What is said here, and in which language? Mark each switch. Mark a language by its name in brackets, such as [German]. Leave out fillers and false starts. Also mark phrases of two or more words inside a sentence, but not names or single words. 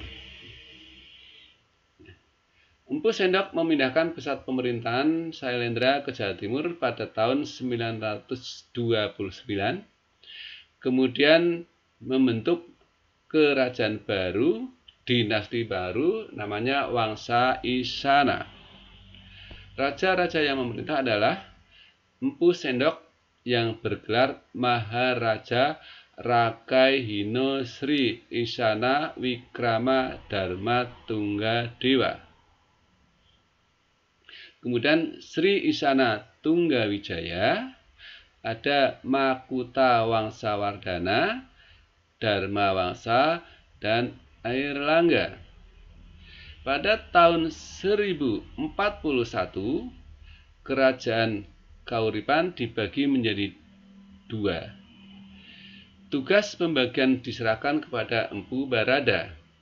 [Indonesian] Empu Sendok memindahkan pusat pemerintahan Sailendra ke Jawa Timur pada tahun 929. Kemudian membentuk kerajaan baru, dinasti baru, namanya Wangsa Isana. Raja-raja yang memerintah adalah Empu Sendok yang bergelar Maharaja Rakai Hino Sri Isana Wikrama Dharma Tunggadewa. Kemudian Sri Isana Tunggawijaya, ada Makuta Wangsawardhana, Dharma Wangsa, dan Airlangga. Pada tahun 1041, kerajaan Kauripan dibagi menjadi dua. Tugas pembagian diserahkan kepada Empu Barada.